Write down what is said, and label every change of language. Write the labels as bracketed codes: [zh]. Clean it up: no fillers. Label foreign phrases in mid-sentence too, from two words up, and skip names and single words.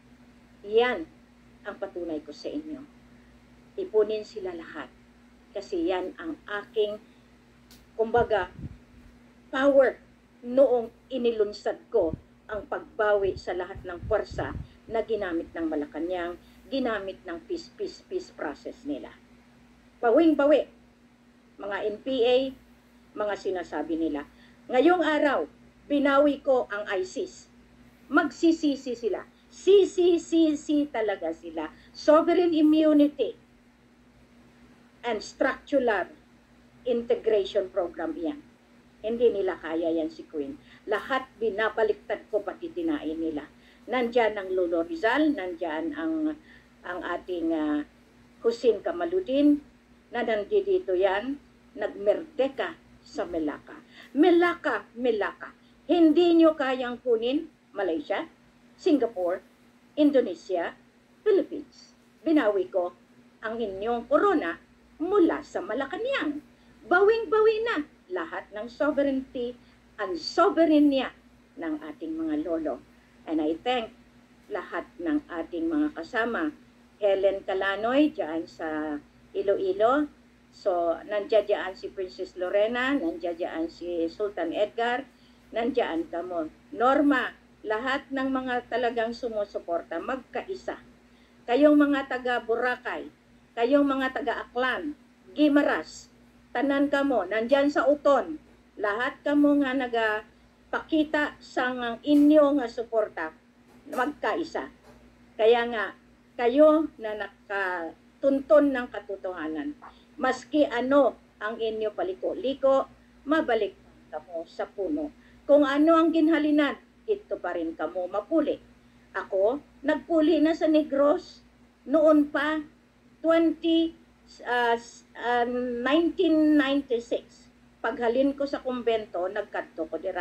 [tl] Yan ang patunay ko sa inyo. Ipunin sila lahat kasi yan ang aking, kumbaga, power noong inilunsad ko ang pagbawi sa lahat ng puwersa na ginamit ng Malacanang, ginamit ng peace process nila. Bawing-bawi, mga NPA, mga sinasabi nila. Ngayong araw, binawi ko ang ISIS. Magsisisi sila. CCCC talaga sila. [en] Sovereign immunity and structural integration program yan. [tl] Hindi nila kaya yan si Queen. Lahat binabaliktad ko pati dinain nila. Nandyan ang Lolo Rizal, nandyan ang ating Hussein Kamaludin, na nandito yan, nagmerdeka sa Melaka. Melaka. Hindi nyo kayang kunin Malaysia, Singapore, Indonesia, Philippines. Binawi ko ang inyong corona mula sa Malacanang. Bawing-bawi na lahat ng [en] sovereignty and sovereignty [tl] ng ating mga lolo. [en] And I thank [tl] lahat ng ating mga kasama. Helen Calanoy, dyan sa Iloilo. So, nandiyan dyan si Princess Lorena, nandiyan dyan si Sultan Edgar, nandiyan kamo. Norma, lahat ng mga talagang sumusuporta, magkaisa. [hil] Kayong mga taga Boracay, kayong mga taga Aklan, Guimaras, tanan kamo, nandyan sa Uton, lahat kamo nga nagapakita sa inyo nga suporta, magkaisa. [tl] Kaya nga, kayo na nakatunton ng katotohanan, [hil] maski ano ang inyo paliko-liko, mabalik kamo sa puno. Kung ano ang ginhalinan, ito pa rin kamo mapuli. Ako, nagpuli na sa Negros, noon pa, 1996, paghalin ko sa kumbento, nagkadto ko dira.